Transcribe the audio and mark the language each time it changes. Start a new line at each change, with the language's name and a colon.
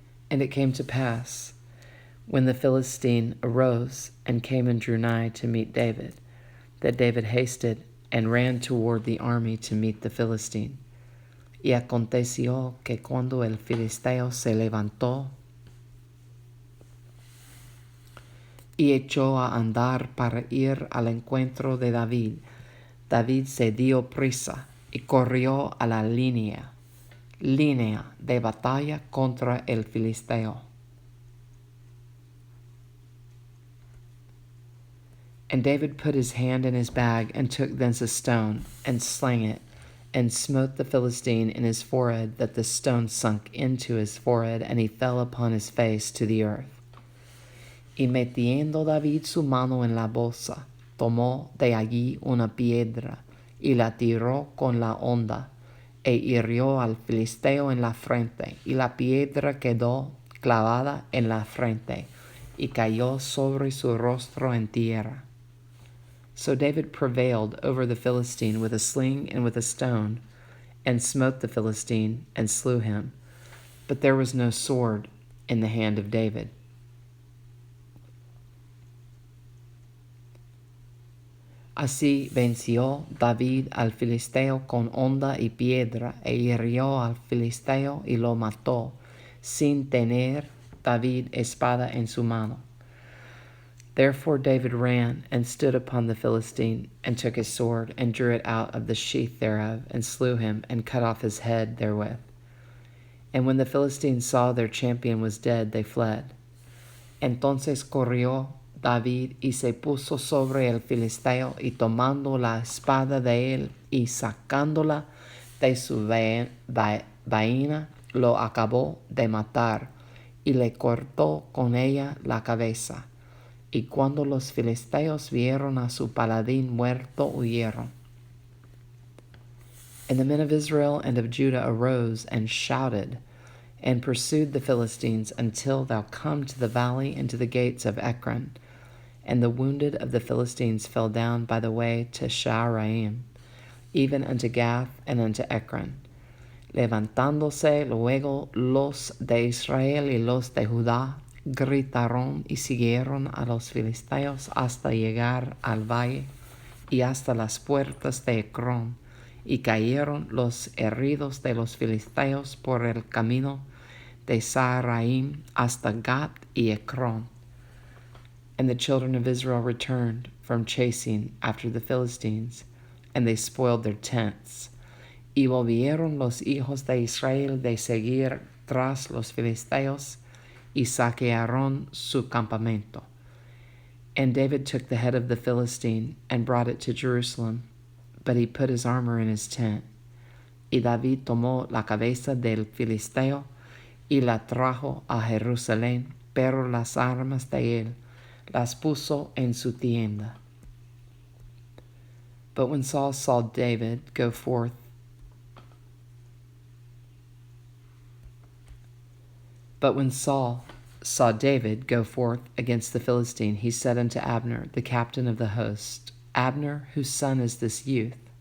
English: And it came to pass, when the Philistine arose and came and drew nigh to meet David, that David hasted and ran toward the army to meet the Philistine.
Spanish: Y aconteció que cuando el filisteo se levantó y echó a andar para ir al encuentro de David, David se dio prisa y corrió a la línea de batalla contra el filisteo.
English: And David put his hand in his bag, and took thence a stone, and slang it, and smote the Philistine in his forehead, that the stone sunk into his forehead, and he fell upon his face to the earth.
Spanish: Y metiendo David su mano en la bolsa, tomó de allí una piedra, y la tiró con la honda, e hirió al filisteo en la frente, y la piedra quedó clavada en la frente, y cayó sobre su rostro en tierra.
English: So David prevailed over the Philistine with a sling and with a stone, and smote the Philistine, and slew him. But there was no sword in the hand of David.
Spanish: Así venció David al filisteo con honda y piedra, e hirió al filisteo y lo mató, sin tener David espada en su mano.
English: Therefore David ran, and stood upon the Philistine, and took his sword, and drew it out of the sheath thereof, and slew him, and cut off his head therewith. And when the Philistines saw their champion was dead, they fled.
Spanish: Entonces corrió David, y se puso sobre el filisteo, y tomando la espada de él, y sacándola de su vaina, lo acabó de matar, y le cortó con ella la cabeza. Y cuando los filisteos vieron a su paladín muerto, huyeron.
English: And the men of Israel and of Judah arose and shouted, and pursued the Philistines until thou come to the valley and to the gates of Ekron. And the wounded of the Philistines fell down by the way to Shaaraim, even unto Gath and unto Ekron.
Spanish: Levantándose luego los de Israel y los de Judá, gritaron y siguieron a los filisteos hasta llegar al valle y hasta las puertas de Ekron, y cayeron los heridos de los filisteos por el camino de Saaraim hasta Gat y Ekron.
English: And the children of Israel returned from chasing after the Philistines, and they spoiled their tents.
Spanish: Y volvieron los hijos de Israel de seguir tras los filisteos, y saquearon su campamento.
English: And David took the head of the Philistine and brought it to Jerusalem, but he put his armor in his tent.
Spanish: Y David tomó la cabeza del filisteo y la trajo a Jerusalén, pero las armas de él las puso en su tienda.
English: But when Saul saw David go forth against the Philistine, he said unto Abner, the captain of the host, Abner, whose son is this youth?